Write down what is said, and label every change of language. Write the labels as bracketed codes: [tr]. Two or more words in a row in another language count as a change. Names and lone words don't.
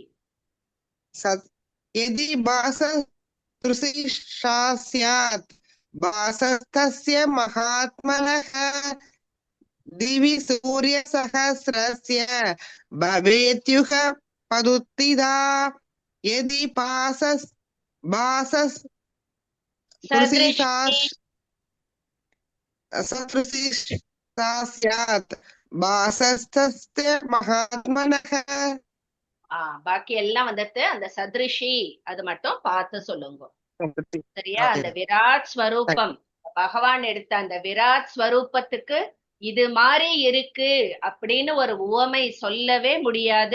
[sa] यदि भासदृशी सा स्यात् भासस्तस्य महात्मनः दिवि सूर्य सहस्रस्य भवेद्युगपदुत्थिता यदि भासदृशी सदृशी सा स्यात् भासस्तस्य महात्मनः. [ta] பாக்கி எல்லாம் அந்த சத்ருஷி அது மட்டும் பார்த்து சொல்லுங்க சரியா. அந்த விராட் ஸ்வரூபம் பகவான் எடுத்த அந்த விராட் ஸ்வரூபத்துக்கு இது மாதிரி இருக்கு அப்படின்னு ஒரு உவமை சொல்லவே முடியாது.